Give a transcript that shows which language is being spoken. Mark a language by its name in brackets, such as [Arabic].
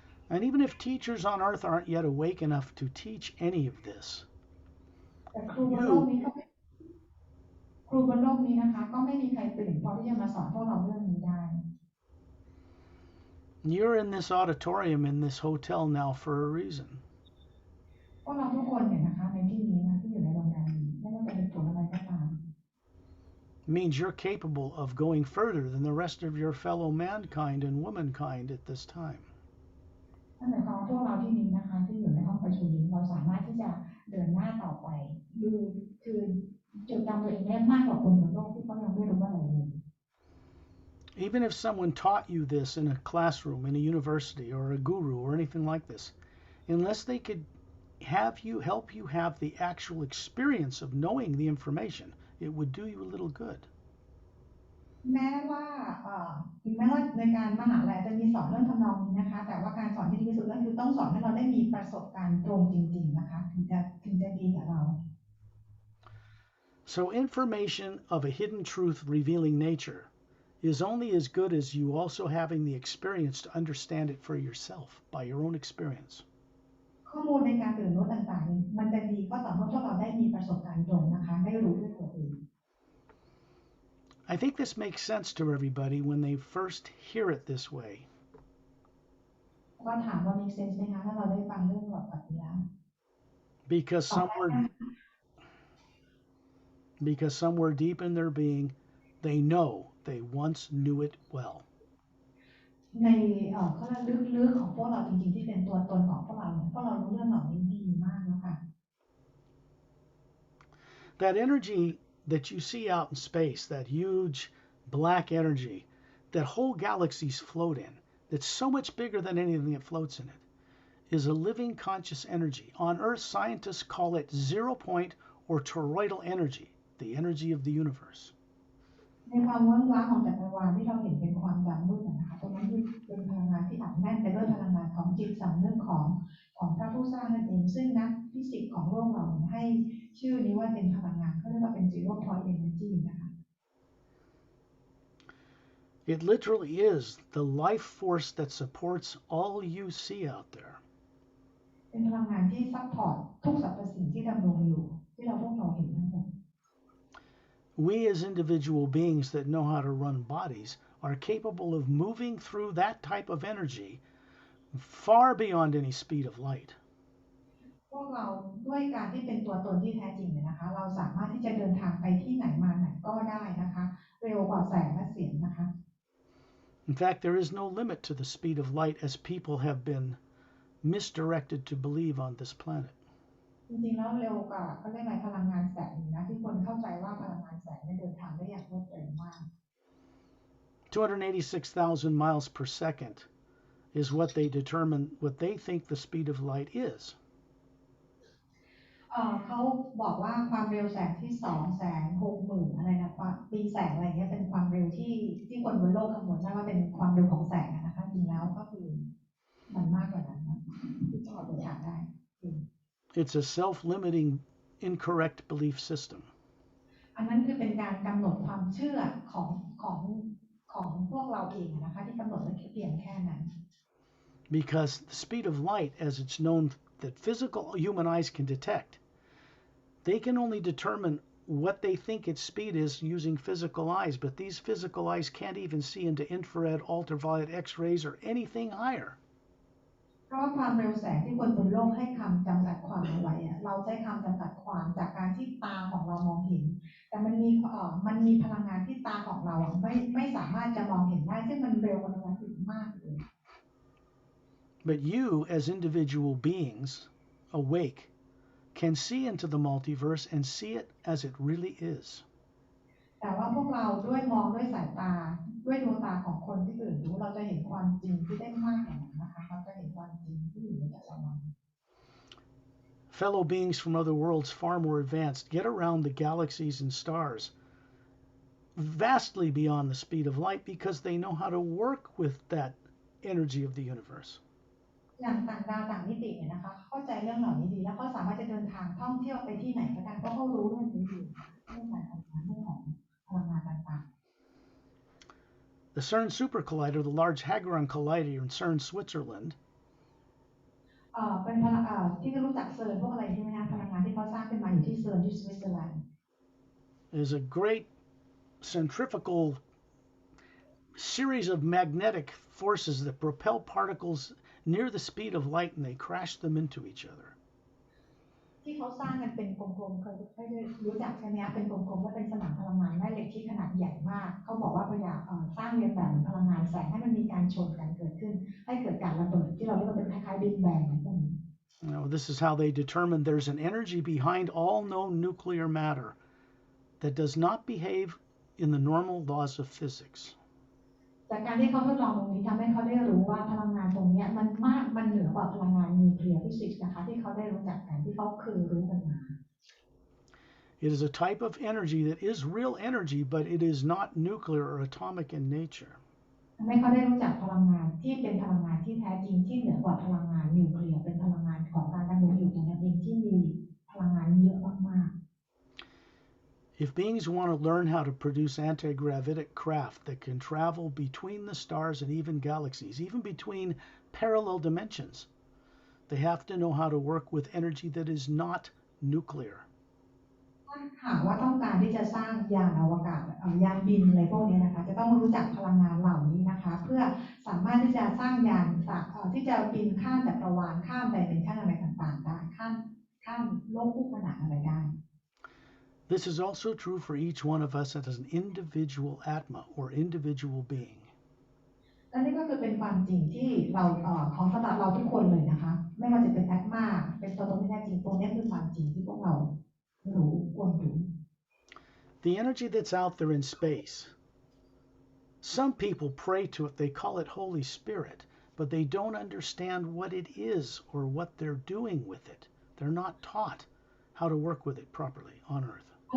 [English] And even if teachers on Earth aren't yet awake enough to teach any of this, [Thai] แต่ครูบนโลกนี้นะคะก็ไม่มีใครตื่นพอที่จะมาสอนพวกเราเรื่องนี้ได้ [English] you're in this auditorium in this hotel now for a reason. [Thai] พวกเราทุกคนเนี่ยนะคะในที่นี้นะที่อยู่ในโรงแรมนี้ไม่ว่าจะเป็นผลอะไรก็ตาม [English] It means you're capable of going further than the rest of your fellow mankind and womankind at this time. [Thai] นั่นหมายความว่าพวกเราที่นี้นะคะที่อยู่ในห้องประชุมนี้เราสามารถที่จะเดินหน้าต่อไปคือจดจำตัวเองได้มากกว่าคนบนโลกที่เขายังไม่รู้อะไรเลย [English] Even if someone taught you this in a classroom, in a university, or a guru, or anything like this, unless they could help you have the actual experience of knowing the information, it would do you a little good. [Thai] แม้ว่าถึงแม้ว่าในการมหาลัยจะมีสอนเรื่องทำนองนี้นะคะแต่ว่าการสอนที่ดีที่สุดก็คือต้องสอนให้เราได้มีประสบการณ์ตรงจริงๆนะคะถึงจะดีกับเรา [English] So, information of a hidden truth revealing nature is only as good as you also having the experience to understand it for yourself by your own experience. [Thai] ข้อมูลในการตื่นรู้ต่างๆมันจะดีก็ต่อเมื่อพวกเราได้มีประสบการณ์ตรงนะคะได้รู้ด้วยตัวเอง [English] I think this makes sense to everybody when they first hear it this way. [Thai] ก็ถามว่ามีเซนส์ไหมคะถ้าเราได้ฟังเรื่องแบบนี้แล้ว [English] Because [Thai] ตอบได้ [English] somewhere [Thai] นะ [English] because somewhere deep in their being they know they once knew it well. [Thai] ในเขาเรียกลึกๆของพวกเราจริงๆที่เป็นตัวตนของพวกเราเนี่ยพวกเรารู้เรื่องเหล่านี้ดีมากแล้วค่ะ [English] That energy that you see out in space, that huge black energy that whole galaxies float in, that's so much bigger than anything that floats in it, is a living conscious energy. On Earth, scientists call it 0 point or toroidal energy, the energy of the universe. [Thai] ในความว่างว้างของจักรวาลที่เราเห็นเป็นความดำมืดนะคะตรงนั้นคือเป็นพลังงานที่อัดแน่นไปด้วยพลังงานของจิตสำนึกของพระผู้สร้างนั่นเองซึ่งนักฟิสิกส์ของโลกเราให้ชื่อนี้ว่าเป็นพลังงานเขาเรียกว่าเป็น zero point energy นะคะ [English] It literally is the life force that supports all you see out there. [Thai] เป็นพลังงานที่ซัพพอร์ตทุกสรรพสิ่งที่ดำรงอยู่ที่พวกเราเห็นทั้งหมด [English] We as individual beings that know how to run bodies are capable of moving through that type of energy far beyond any speed of light. [Thai] พวกเราด้วยการที่เป็นตัวตนที่แท้จริงเนี่ยนะคะเราสามารถที่จะเดินทางไปที่ไหนมาไหนก็ได้นะคะเร็วกว่าแสงและเสียงนะคะ [English] In fact, there is no limit to the speed of light as people have been misdirected to believe on this planet. [Thai] จริงๆแล้วเร็วกว่าเขาเรียกอะไรพลังงานแสงนะที่คนเข้าใจว่าพลังงานแสงเดินทางได้อย่างรวดเร็วมาก [English] 286,000 miles per second is what they think the speed of light is. [Thai] เขาบอกว่าความเร็วแสงที่260,000อะไรนะปีแสงอะไรเงี้ยเป็นความเร็วที่คนบนโลกคำนวณได้ว่าเป็นความเร็วของแสงนะคะจริงแล้วก็คือมันมากกว่านั้นนะที่จะออกเดินทางได้ [English] It's a self-limiting, incorrect belief system. [Thai] อันนั้นคือเป็นการกำหนดความเชื่อของของพวกเราเองนะคะที่กำหนดไว้เพียงแค่นั้น [English] Because the speed of light, as it's known that physical human eyes can detect, they can only determine what they think its speed is using physical eyes, but these physical eyes can't even see into infrared, ultraviolet, X-rays, or anything higher. [Thai] เพราะว่าความเร็วแสงที่คนบนโลกให้คำจำกัดความเอาไว้เราใช้คำจำกัดความจากการที่ตาของเรามองเห็นแต่มันมีพลังงานที่ตาของเราไม่สามารถจะมองเห็นได้ซึ่งมันเร็วกว่านั้นอีกมากเลย [English] But you, as individual beings, awake, can see into the multiverse and see it as it really is. [Thai] แต่ว่าพวกเราด้วยมองด้วยสายตาด้วยดวงตาของคนที่ตื่นรู้เราจะเห็นความจริงที่ได้มากกว่านั้นนะคะเราจะเห็นความจริงที่อยู่ในจักรวาล [English] Fellow beings from other worlds far more advanced get around the galaxies and stars vastly beyond the speed of light because they know how to work with that energy of the universe. [Thai] อย่างต่างดาวต่างมิติเนี่ยนะคะเข้าใจเรื่องเหล่านี้ดีแล้วก็สามารถจะเดินทางท่องเที่ยวไปที่ไหนก็ได้เพราะเขารู้เรื่องนี้อยู่เรื่องการทำงานเรื่องของพลังงานต่าง [English] The CERN Super Collider, the Large Hadron Collider in CERN, Switzerland, [Thai] เป็นพลังที่รู้จักเซิร์นพวกอะไรใช่ไหมคะพลังงานที่เขาสร้างขึ้นมาอยู่ที่เซิร์นที่สวิตเซอร์แลนด์ [English] is a great centrifugal series of magnetic forces that propel particles near the speed of light and they crash them into each other. [Thai] ที่เขาสร้างกันเป็นกลมๆเคยได้รู้จักใช่ไหมคะเป็นกลมๆและเป็นสนามพลังงานแม่เหล็กที่ขนาดใหญ่มากเขาบอกว่าพยายามสร้างเรียนแบบเหมือนพลังงานแสงให้มันมีการชนกันเกิดขึ้นให้เกิดการระเบิดที่เราเรียกว่าเป็นคล้ายๆบิ๊กแบงอะไรพวกนี้ [English] Now, this is how they determine there's an energy behind all known nuclear matter that does not behave in the normal laws of physics. [Thai] จากการที่เขาทดลองตรงนี้ทำให้เขาได้รู้ว่าพลังงานตรงนี้มันเหนือกว่าพลังงานนิวเคลียร์ฟิสิกส์นะคะที่เขาได้รู้จักกันที่เขาเคยรู้กันมา [English] It is a type of energy that is real energy, but it is not nuclear or atomic in nature. [Thai] ทำให้เขาได้รู้จักพลังงานที่เป็นพลังงานที่แท้จริงที่เหนือกว่าพลังงานนิวเคลียร์เป็นพลังงานของการดำรงอยู่ของนั้นเองที่มีพลังงานเยอะมาก [English] If beings want to learn how to produce anti-gravitic craft that can travel between the stars and even galaxies, even between parallel dimensions, they have to know how to work with energy that is not nuclear. [Thai] ๆถ้าหากว่าต้องการที่จะสร้างยานอวกาศยานบินอะไรพวกนี้นะคะจะต้องรู้จักพลังงานเหล่านี้นะคะเพื่อสามารถที่จะสร้างยานที่จะบินข้ามจักรวาลข้ามไดเมนชันอะไรต่างๆได้ข้ามโลกคู่ขนานอะไรได้ [English] This is also true for each one of us as an individual atma or individual being. [Thai] และนี่ก็คือเป็นความจริงที่เราของสำหรับเราทุกคนเลยนะคะไม่ว่าจะเป็นแอดมาเป็นตัวตนที่แท้จริงตรงนี้คือความจริงที่พวกเรารู้ควรรู้ [English] The energy that's out there in space, some people pray to it, they call it Holy Spirit, but they don't understand what it is or what they're doing with it. They're not taught how to work with it properly on Earth.